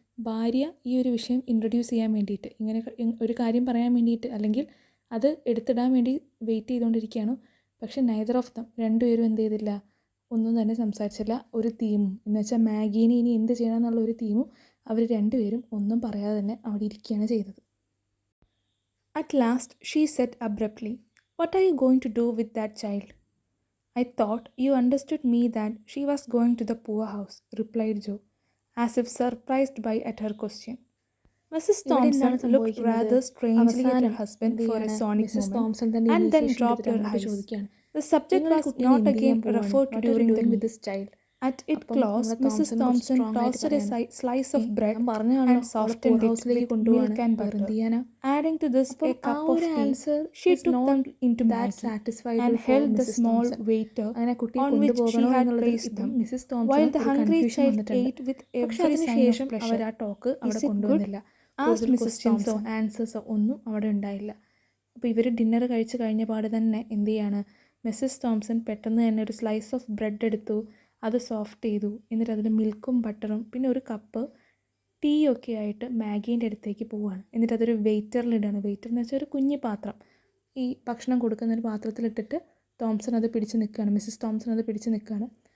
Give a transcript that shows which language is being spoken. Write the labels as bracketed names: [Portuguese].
[Malayalam] ഭാര്യ ഈ ഒരു വിഷയം ഇൻട്രൊഡ്യൂസ് ചെയ്യാൻ വേണ്ടിയിട്ട്, ഇങ്ങനെ ഒരു കാര്യം പറയാൻ വേണ്ടിയിട്ട് അല്ലെങ്കിൽ അത് എടുത്തിടാൻ വേണ്ടി വെയിറ്റ് ചെയ്തുകൊണ്ടിരിക്കുകയാണ്. പക്ഷേ [English] neither of them, [Malayalam] രണ്ടുപേരും എന്ത് ചെയ്തില്ല, ഒന്നും തന്നെ സംസാരിച്ചില്ല. ഒരു തീമും എന്ന് വെച്ചാൽ മാഗീനെ ഇനി എന്ത് ചെയ്യണം എന്നുള്ള ഒരു തീമും അവർ രണ്ടുപേരും ഒന്നും പറയാതെ തന്നെ അവിടെ ഇരിക്കുകയാണ് ചെയ്തത്. [English] At last she said abruptly, "What are you going to do with that child?" "I thought you understood me that she was going to the poorhouse," replied Joe, as if surprised by at her question. Mrs. Thompson looked rather strangely at her husband for a sonic moment and then dropped her eyes. The subject was not again referred to during the meal. At its close, Mrs. Thompson tossed a slice of bread and softened it with milk and butter. Adding to this a cup of tea, she took them into Maggie and held the small waiter on which she had placed them, while the hungry child ate with every sign of pleasure. "Is it good?" asked Mrs. Thompson. [Malayalam] ആൻസേഴ്സോ ഒന്നും അവിടെ ഉണ്ടായില്ല. അപ്പോൾ ഇവർ dinner കഴിച്ച് കഴിഞ്ഞ പാട് തന്നെ എന്ത് ചെയ്യാണ്, മിസ്സസ് തോംസൺ പെട്ടെന്ന് തന്നെ ഒരു സ്ലൈസ് ഓഫ് ബ്രെഡ് എടുത്തു, അത് സോഫ്റ്റ് ചെയ്തു, എന്നിട്ട് അതിൽ മിൽക്കും ബട്ടറും പിന്നെ ഒരു കപ്പ് ടീ ഒക്കെ ആയിട്ട് മാഗീൻ്റെ അടുത്തേക്ക് പോവുകയാണ്. എന്നിട്ട് അതൊരു വെയിറ്ററിലിടാണ്. വെയിറ്റർ എന്ന് വെച്ചാൽ ഒരു കുഞ്ഞു പാത്രം, ഈ ഭക്ഷണം കൊടുക്കുന്ന ഒരു പാത്രത്തിലിട്ടിട്ട് തോംസൺ അത് പിടിച്ച് നിൽക്കുകയാണ്, മിസ്സസ് തോംസൺ അത് പിടിച്ച് നിൽക്കുകയാണ്.